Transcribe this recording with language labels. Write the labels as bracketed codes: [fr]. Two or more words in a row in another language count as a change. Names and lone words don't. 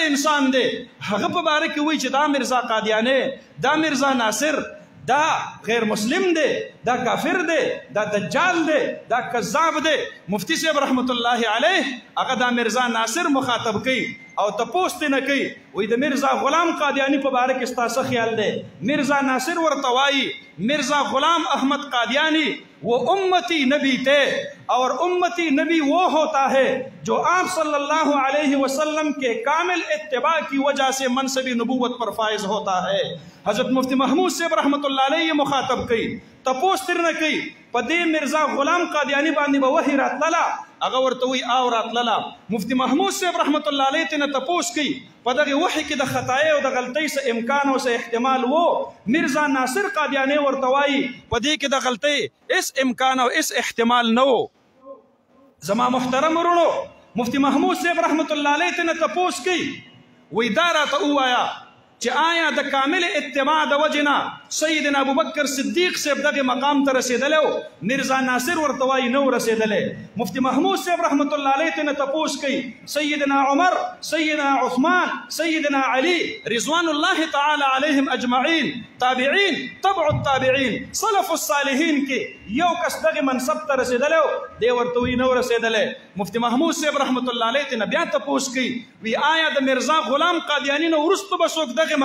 [ps] انسان دی هغه په باره کې وایي چې دا میرزا قادیانی دا میرزا ناصر دا غیر مسلم دی دا کافر دی دا دجال دی دا کذاب دی مفتی صاحب رحمت الله علیه هغه دا میرزا ناصر مخاطب کوي او تپوس نه کوي وای د میرزا غلام قادیانی په باره کې ستاسو خیال دی میرزا ناصر ورته وایي میرزا غلام احمد قادیانی [ur] وہ امتی نبی تھے اور امتی نبی وہ ہوتا ہے جو آپ صلی اللہ علیہ وسلم کے کامل اتباع کی وجہ سے منصب نبوت پر فائز ہوتا ہے [ps] حضرت مفتی محمود صاحب رحمت اللہ علیہ مخاطب کئی تپوس تر نه کوي په دې میرزا غلام قادیانی باندې به وحی راتلله هغه ورته وایي او راتلله مفتی محمود صاحب رحمت الله علیه ترنه تپوس کوي په دغې وحی کې د خطایۍ او د غلطۍ څه امکان او څه احتمال و میرزا ناصر قادیانی ورته وایي په دې کې د غلطۍ اس امکان او اس احتمال نه و زما محترم ورونو مفتی محمود صاحب رحمت الله علیه ترنه تپوس کوي وایي دا راته ووایه چې آیا د کامل اتباع د وجنه سیدنا ابوبکر صدیق صاحب دغه مقام ته رسیدلی و میرزا ناصر ورته وایي نه و رسیدلی مفتی محمود صاحب رحمت الله علیه ترنه تپوس کوي سیدنا عمر سیدنا عثمان سیدنا علی [ar] رضوان الله تعالی علیهم اجمعین [ps] تابعین تبع التابعین سلف الصالحین کې یو کس دغه منصب ته رسیدلی و دی ورته وایي نه و رسیدلی مفتی محمود صاحب رحمت الله علیه ترنه بیا تپوس کوي وی آیا د میرزا غلام قادیانی نه وروسته به څوک دغه